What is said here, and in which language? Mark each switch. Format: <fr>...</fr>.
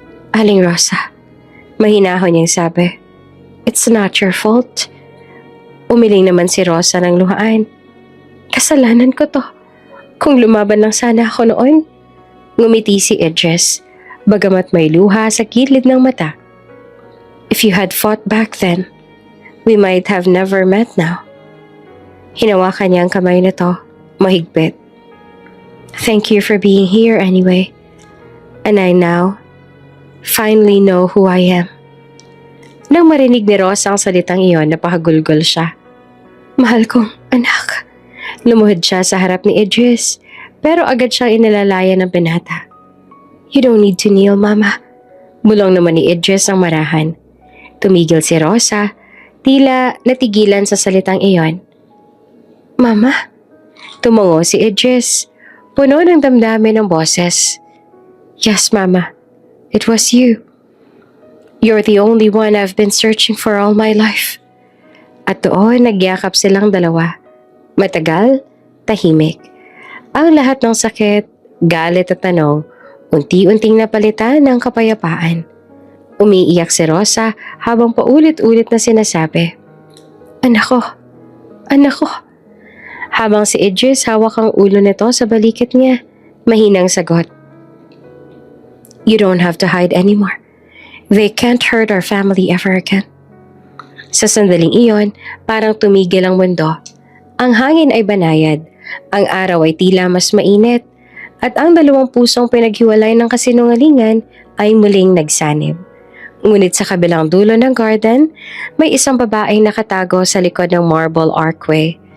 <tl>Aling Rosa, mahinahon niyang sabi,</tl> <en>"It's not your fault."</en> <tl>Umiling naman si Rosa ng luhaan. Kasalanan ko to. Kung lumaban lang sana ako noon. Ngumiti si Idris, bagamat may luha sa kilid ng mata.</tl> <en>If you had fought back then, we might have never met now.</en> <tl>Hinawakan niya ang kamay na to, mahigpit.</tl> <en>Thank you for being here anyway. And I now finally know who I am.</en> <tl>Nang marinig ni Rosa ang salitang iyon, napahagulgol siya. Mahal kong anak. Lumuhod siya sa harap ni Idris, pero agad siyang inilalaya ng binata.</tl> <en>You don't need to kneel, Mama.</en> <tl>Bulong naman ni Idris ang marahan. Tumigil si Rosa, tila natigilan sa salitang iyon. Mama? Tumungo si Idris, puno ng damdamin ng boses.</tl> <en>Yes, Mama. It was you. You're the only one I've been searching for all my life.</en> <tl>At doon, nagyakap silang dalawa. Matagal, tahimik. Ang lahat ng sakit, galit at tanong, unti-unting napalitan ng kapayapaan. Umiiyak si Rosa habang paulit-ulit na sinasabi, Anak ko, anak ko. Habang si Idris hawak ang ulo nito sa balikat niya, mahinang sagot.</tl> <en>You don't have to hide anymore. They can't hurt our family ever again.</en> <tl>Sa sandaling iyon, parang tumigil ang mundo. Ang hangin ay banayad, ang araw ay tila mas mainit, at ang dalawang pusong pinaghiwalay ng kasinungalingan ay muling nagsanib. Ngunit sa kabilang dulo ng garden, may isang babaeng nakatago sa likod ng marble archway.</tl>